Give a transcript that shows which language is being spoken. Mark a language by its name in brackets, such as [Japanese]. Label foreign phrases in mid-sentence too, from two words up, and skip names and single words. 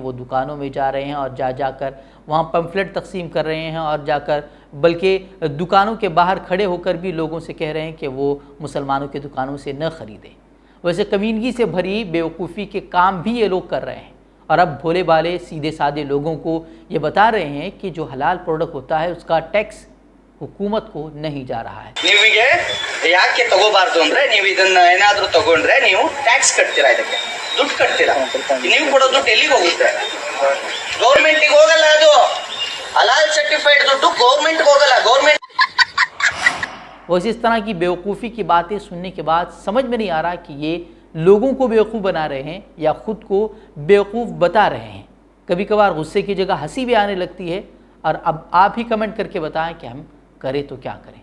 [Hindi] वो दुकानों में जा रहे हैं और जाकर वहाँ पम्फलेट तकसीम कर रहे हैं और जाकर बल्कि दुकानों के बाहर खड़े होकर भी लोगों से कह रहे हैं कि वो मुसलमानों की दुकानों से न ख़रीदें। वैसे कमीनगी से भरी बेवकूफ़ी के काम भी ये लोग कर रहे हैं और अब भोले भाले सीधे साधे लोगों को ये बता रहे हैं कि जो हलाल प्रोडक्ट होता है उसका टैक्स हुकूमत को नहीं जा रहा है। [Kannada] ನೀವಿಗೆ ಯಾಕೆ ತಗೋಬಾರದು ಅಂದ್ರೆ ನೀವು ಇದನ್ನ ಏನಾದರೂ ತಗೊಂಡ್ರೆ ನೀವು ಟ್ಯಾಕ್ಸ್ ಕಟ್ತೀರಾ, ಇದಕ್ಕೆ ದುಡ್ಡು ಕಟ್ತೀರಾ, ನೀವು ಕೊಡೋ ದುಡ್ಡು ಎಲ್ಲಿಗೆ ಹೋಗುತ್ತೆ? ಗೌರ್ಮೆಂಟಿಗೆ ಹೋಗಲ್ಲ, ಅದು ಹಲಾಲ್ ಸರ್ಟಿಫೈಡ್ ದುಡ್ಡು ಗೌರ್ಮೆಂಟ್ಗೆ ಹೋಗಲ್ಲ। ಗೌರ್ಮೆಂಟ್ [Hindi] वैसे इस तरह की बेवकूफ़ी की बातें सुनने के बाद समझ में नहीं आ रहा कि ये लोगों को बेवकूफ़ बना रहे हैं या ख़ुद को बेवकूफ़ बता रहे हैं। कभी कभार गुस्से की जगह हंसी भी आने लगती है। और अब आप ही कमेंट करके बताएं कि हम करें तो क्या करें।